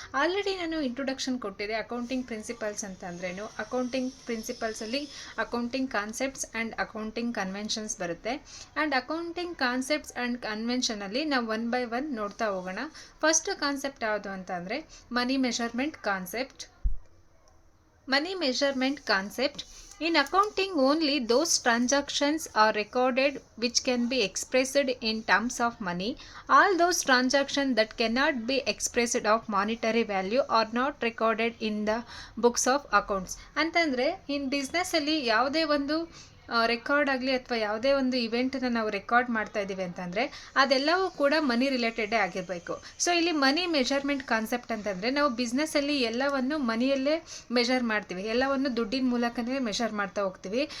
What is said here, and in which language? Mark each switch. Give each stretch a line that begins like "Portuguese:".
Kannada: Already ನಾನು introduction ಕೊಟ್ಟಿದ್ದೆ. Accounting principles ಅಂತ ಅಂದ್ರೇನು, accounting ಪ್ರಿನ್ಸಿಪಲ್ಸಲ್ಲಿ accounting concepts and accounting conventions ಬರುತ್ತೆ. ಆ್ಯಂಡ್ ಅಕೌಂಟಿಂಗ್ ಕಾನ್ಸೆಪ್ಟ್ಸ್ ಆ್ಯಂಡ್ ಕನ್ವೆನ್ಷನಲ್ಲಿ ನಾವು ಒನ್ ಬೈ ಒನ್ ನೋಡ್ತಾ ಹೋಗೋಣ. ಫಸ್ಟ್ ಕಾನ್ಸೆಪ್ಟ್ ಯಾವುದು ಅಂತ ಅಂದರೆ ಮನಿ measurement concept.
English: Money measurement concept. In accounting, only those transactions are recorded which can be expressed in terms of money. All those transactions that cannot be expressed of monetary value are not recorded in the books of accounts.
Kannada: ಅಂತಂದರೆ ಇನ್ ಬಿಸ್ನೆಸ್ಸಲ್ಲಿ ಯಾವುದೇ ಒಂದು record ಆಗಲಿ ಅಥವಾ ಯಾವುದೇ ಒಂದು ಇವೆಂಟನ್ನು ನಾವು record ಮಾಡ್ತಾ ಇದ್ದೀವಿ ಅಂತಂದರೆ ಅದೆಲ್ಲವೂ ಕೂಡ ಮನಿ ರಿಲೇಟೆಡೇ ಆಗಿರಬೇಕು. ಸೊ ಇಲ್ಲಿ ಮನಿ ಮೆಷರ್ಮೆಂಟ್ ಕಾನ್ಸೆಪ್ಟ್ ಅಂತಂದರೆ ನಾವು ಬಿಸ್ನೆಸ್ಸಲ್ಲಿ ಎಲ್ಲವನ್ನು ಮನಿಯಲ್ಲೇ ಮೆಷರ್ ಮಾಡ್ತೀವಿ, ಎಲ್ಲವನ್ನು ದುಡ್ಡಿನ ಮೂಲಕನೇ ಮೆಷರ್ ಮಾಡ್ತಾ ಹೋಗ್ತೀವಿ.